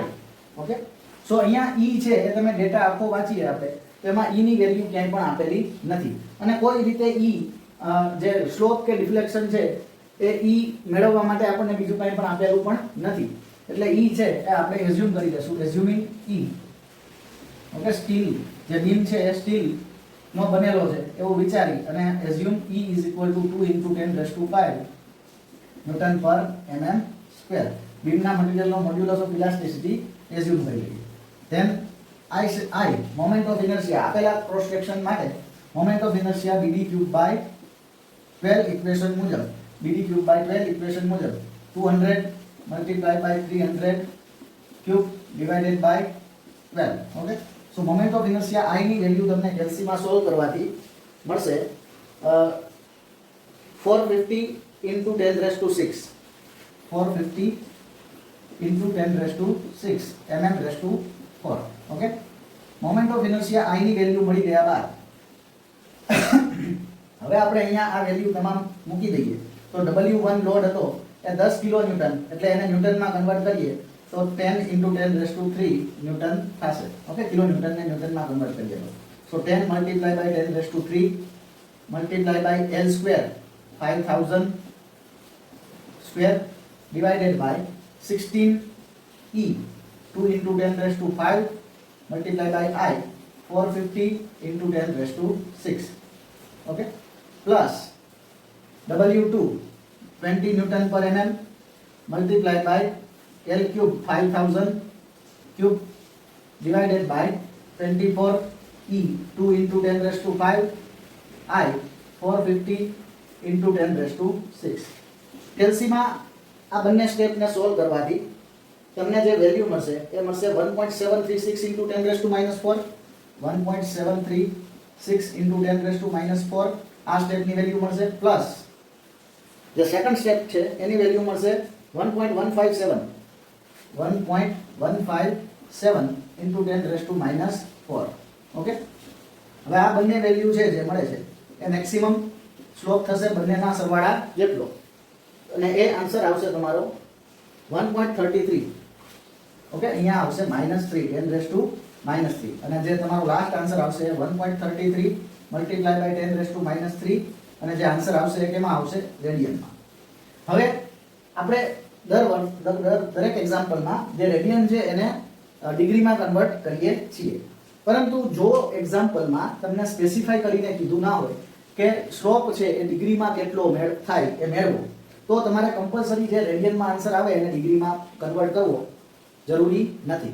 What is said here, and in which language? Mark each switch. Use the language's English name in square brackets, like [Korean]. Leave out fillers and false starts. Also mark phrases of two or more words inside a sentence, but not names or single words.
[Gujarati] ઓકે, સો અહીંયા E છે એ તમે ડેટા આખો વાંચીએ આપણે તો એમાં E ની વેલ્યુ ક્યાંય પણ આપેલી નથી અને કોઈ રીતે E જે સ્લોપ કે ડિફ્લેક્શન છે એ E મેળવવા માટે આપણને બીજું કંઈ પણ આપેલું પણ નથી. એટલે E છે એ આપણે એઝ્યુમ કરી દઈશું, એઝ્યુમિંગ E. ઓકે, સ્ટીલ જે બીમ છે એ સ્ટીલ નો બનેલો છે એવું વિચારી અને એઝ્યુમ [English] E is equal to [Gujarati] 2 × 10⁵ ન્યૂટન પર mm². બીમના મટીરીયલનો [English] modulus of elasticity [Gujarati] એઝ્યુમ કરી લઈએ. [English] Then I moment of inertia આપેલા cross section માટે moment of inertia BD³ by 12 ઇક્વેશન મુજબ, BD³ by 12 ઇક્વેશન મુજબ 200 multiplied by 300 cube divided by 12. Okay, so moment of inertia I [Gujarati] ની વેલ્યુ તમને કેલ્સી માં સોલ્વ કરવાથી મળશે [English] 450 into 10 raised to 6, 450 into 10 raised to 6 mm raised to 4. [Gujarati] Okay, [English] moment of inertia I [Gujarati] ની વેલ્યુ મળી ગયા બાદ હવે આપણે અહીંયા આ વેલ્યુ તમામ મૂકી દઈએ તો W1 લોડ હતો એ 10 કિલો ન્યૂટન એટલે એને ન્યૂટનમાં કન્વર્ટ કરીએ તો [English] 10 into 10 raised to 3 [Gujarati] ન્યૂટન થશે. ઓકે, કિલો ન્યૂટનને ન્યૂટનમાં કન્વર્ટ કરીએ તો [English] 10 multiplied by 10 raised to 3 multiplied by L square 5000 square divided by 16 E 2 into 10 raised to 5 multiplied by I 450 into 10 raised to 6. Okay, plus W2 20 Newton per mm multiplied by L cube 5000 cube divided by 24 E 2 into 10 raised to 5 I 450 into 10 raised to 6. [Gujarati] કેલ્સીમાં આ બંને સ્ટેપને સોલ્વ કરવાથી તમને જે વેલ્યુ મળશે એ મળશે [English] 1.736 into 10 raised to minus 4, 1.736 into 10 raised to minus 4 [Gujarati] આ સ્ટેપની વેલ્યુ મળશે પ્લસ જે સેકન્ડ સ્ટેપ છે એની વેલ્યુ મળશે [English] 1.157 into 10 raised to minus 4. [Gujarati] ઓકે, હવે આ બંને વેલ્યુ છે જે મળે છે એ [English] maximum slope [Gujarati] થશે બંનેના સરવાળા જેટલો અને એ આન્સર આવશે તમારો 1.33. ઓકે, અહીંયા આવશે -3 [English] 10 raised to -3 [Gujarati] અને જે તમારો લાસ્ટ આન્સર આવશે [English] 1.33 multiplied by 10 raised to -3 [Gujarati] અને જે આન્સર આવશે એ કેમાં આવશે રેડિયનમાં. હવે આપણે દરેક એક્ઝામ્પલમાં જે રેડિયન છે એને ડિગ્રીમાં કન્વર્ટ કરીએ છીએ, પરંતુ જો એક્ઝામ્પલમાં તમને સ્પેસિફાઈ કરીને કીધું ના હોય કે સ્લોપ છે એ ડિગ્રીમાં કેટલો થાય એ મેળવો તો તમારે કમ્પલસરી જે રેડિયનમાં આન્સર આવે એને ડિગ્રીમાં કન્વર્ટ કરવો જરૂરી નથી.